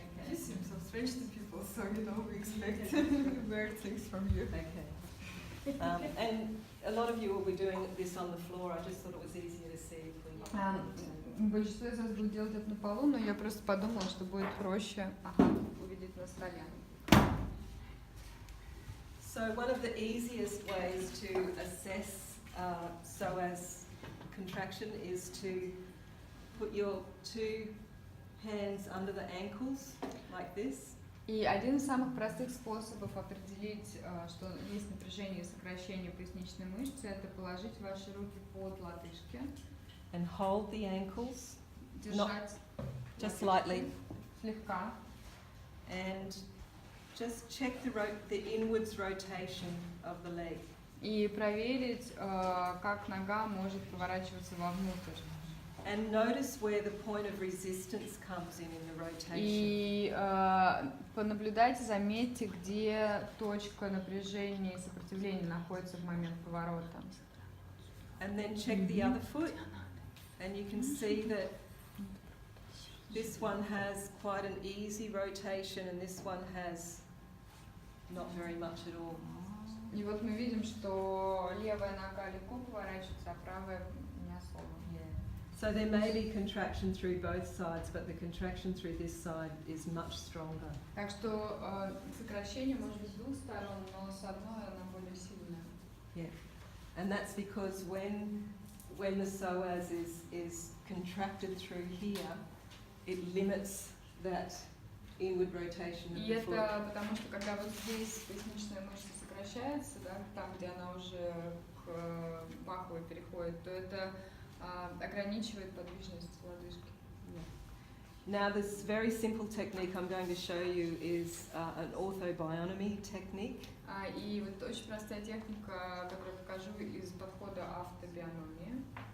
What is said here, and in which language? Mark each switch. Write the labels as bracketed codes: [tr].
[en] You seem so strange to people, so we expect weird things from you. Okay. And a lot of you will be doing this on the floor. I just thought it was easier to see if we. [ru] Большинство из вас будет делать это на полу, но я просто подумала, что будет проще увидеть на столе. [en] So one of the easiest ways to assess psoas contraction is to put your two hands under the ankles like this. [ru] И один из самых простых способов определить, что есть напряжение и сокращение поясничной мышцы, это положить ваши руки под лодыжки. [en] And hold the ankles. [ru] Держать. [en] Just slightly. [ru] Слегка. [en] And just check the inwards rotation of the leg. [ru] И проверить, как нога может поворачиваться вовнутрь. [en] And notice where the point of resistance comes in the rotation. [ru] И понаблюдайте, заметьте, где точка напряжения и сопротивления находится в момент поворота. [en] And then check the other foot, and you can see that this one has quite an easy rotation, and this one has not very much at all. [ru] И вот мы видим, что левая нога легко поворачивается, а правая не особо. [en] So there may be contraction through both sides, but the contraction through this side is much stronger. [ru] Так что сокращение может быть с двух сторон, но с одной она более сильная. [en] Yeah, and that's because when the psoas is contracted through here, it limits that inward rotation of [ru] И [en] the foot. [ru] это потому что когда вот здесь поясничная мышца сокращается, да, там, где она уже к паховой переходит, то это ограничивает подвижность лодыжки. [en] Now this very simple technique I'm going to show you is an orthobionomy technique. [ru] И вот очень простая техника, которую покажу из подхода автобиономии.